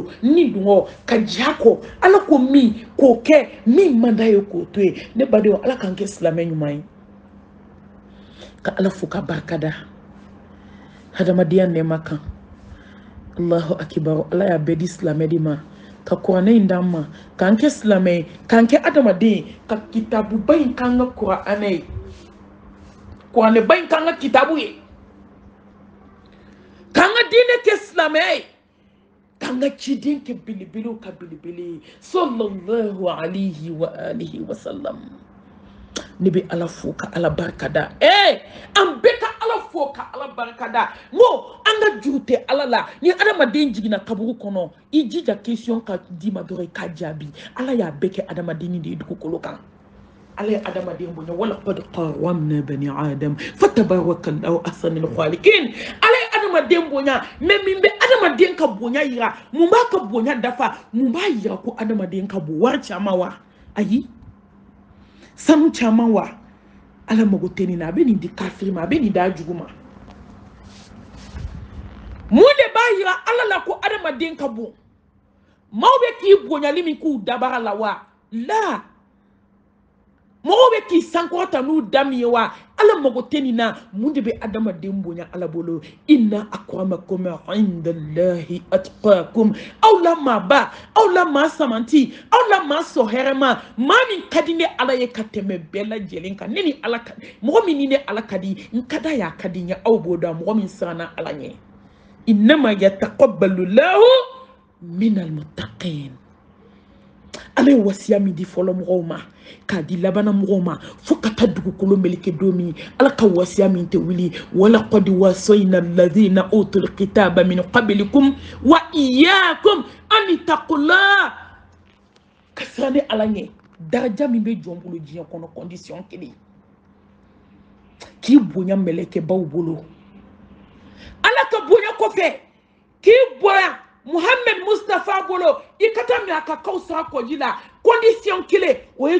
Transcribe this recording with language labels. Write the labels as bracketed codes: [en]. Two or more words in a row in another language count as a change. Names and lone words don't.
[bm] ni dun ka ja kɔ ala ko min k'o kɛ min man d'a ye k'o to ye ne badenw ala k'an kɛ silamɛ ɲuman ye ka ala fo ka barika da hadamadenya nɛɛma kan [ar] الله أكبر [bm] ala y'a bɛɛ di silamɛ de ma ka kuranɛ in d'an ma k'an kɛ silamɛ ye k'an kɛ adamaden ka kitabuba in k'an ka kuranɛ ye kuranɛba in k'an ka kitabu ye k'an ka diinɛ kɛ silamɛya ye k'an ka ciden kɛ belebelew ka belebele ye [ar] صلى الله عليه وآله وسلم [bm] ne bɛ ala fo ka ala barika da an bɛɛ ka ala fo ka ala barika da n ko an ka juru tɛ ala la ni adamaden jiginna kaburu kɔnɔ i jija question ka d'i ma dɔrɔn i k'a jaabi ala y'a bɛɛ kɛ adamaden de ye dugukolo kan ala ye adamaden bonya wala [ar] قد كرمنا بني آدم فتبارك الله أحسن الخالقين [bm] ala ye adamaden bonya mais min bɛ adamaden ka bonya yira mun b'a ka bonya dafa mun b'a yira ko adamaden ka bon wari caman wa ayi sanu caman wa ala mago tɛ nin na a bɛ nin di kafiri ma a bɛ nin d'a jugu ma mun de b'a yira ala la ko adamaden ka bon maaw bɛ k'i bonyali min k'u dabara la wa la mɔgɔw bɛ k'i sankɔrɔta n'u da min ye wa ala mago tɛ nin na mun de bɛ adamaden bonya ala bolo [ar] إن أكرمكم عند الله أتقاكم [bm] aw la maaba aw la maa samanti aw la maa sɔ hɛrɛma maa min ka di ne ala ye ka tɛmɛ bɛɛ lajɛlen kan ne ni ala ka mɔgɔ min ni ne ala ka di n ka da y'a ka di n ye aw b'o dɔn mɔgɔ min siranna ala ɲɛ [ar] إنما يتقبل الله من المتقين [bm] ala ye wasiya min di fɔlɔ mɔgɔw ma k'a di labana mɔgɔw ma fo ka taa dugukolo meleke don min ala ka wasiya min tɛ wuli [ar] ولقد وصينا الذين أوتوا الكتاب من قبلكم وإياكم أن اتقوا الله [bm] ka siran ni ala ɲɛ daraja min bɛ jɔn bolo diɲɛ kɔnɔ condition kelen k'i bonya mɛlɛkɛbaw bolo ala ka bonya kɔfɛ k'i bonya Muhammad Mustafa bolo i ka taa min a ka kaw sira kɔji la condition kelen o ye